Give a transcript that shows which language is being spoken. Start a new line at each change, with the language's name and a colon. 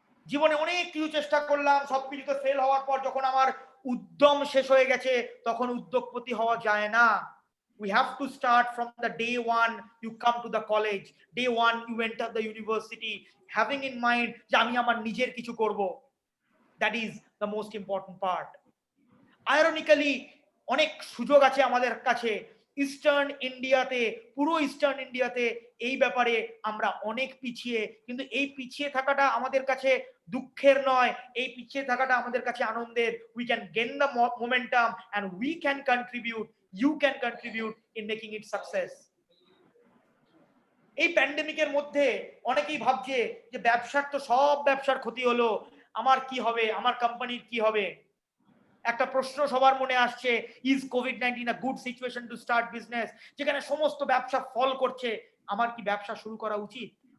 Bangla: জীবনে অনেক কিছু চেষ্টা করলাম, সবকিছুতে ফেল হওয়ার পর যখন আমার উদ্যম শেষ হয়ে গেছে তখন উদ্যোগপতি হওয়া যায় না।
English: We have to start from the day one you come to the college, day one you enter the university, having in mind
Bangla: যে আমি আমার নিজের কিছু করব.
English: That is the most important part.
Bangla: Ironically অনেক সুযোগ আছে আমাদের কাছে ইস্টার্ন ইন্ডিয়াতে, পুরো ইস্টার্ন ইন্ডিয়াতে এই ব্যাপারে আমরা অনেক পিছিয়ে, কিন্তু এই পিছিয়ে থাকাটা আমাদের কাছে দুঃখের নয়, এই পিছিয়ে থাকাটা আমাদের কাছে আনন্দের।
English: we can gain the momentum and we can contribute, you can contribute in making it success.
Bangla: এই প্যান্ডেমিকের মধ্যে অনেকেই ভাবছে যে ব্যবসার তো সব ব্যবসার ক্ষতি হলো, আমার কি হবে, আমার কোম্পানির কি হবে। একটা প্রশ্ন সবার মনে আসছে,
English: Is COVID-19 a good situation to start business?
Bangla: যেখানে সমস্ত ব্যবসা ফল করছে, আমার কি ব্যবসা শুরু করা উচিত?